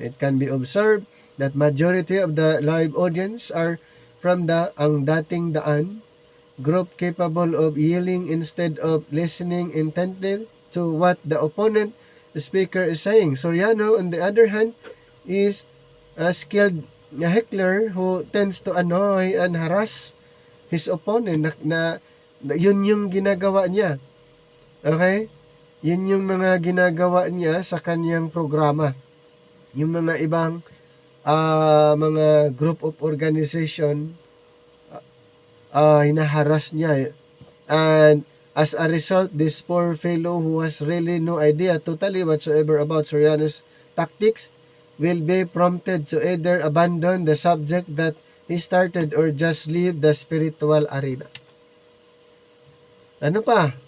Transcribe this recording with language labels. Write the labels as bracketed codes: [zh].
[en] It can be observed that majority of the live audience are from ang dating daan group, capable of yelling instead of listening intently to what the opponent, the speaker, is saying. Soriano, on the other hand, is a skilled heckler who tends to annoy and harass his opponent. [tl] Yun yung ginagawa niya. Okay? Yun yung mga ginagawa niya sa kanyang programa. Yung mga ibang mga [en] group of organization, [tl] hinaharas niya. [en] And as a result, this poor fellow who has really no idea totally whatsoever about Soriano's tactics will be prompted to either abandon the subject that he started or just leave the spiritual arena. [tl] Ano pa?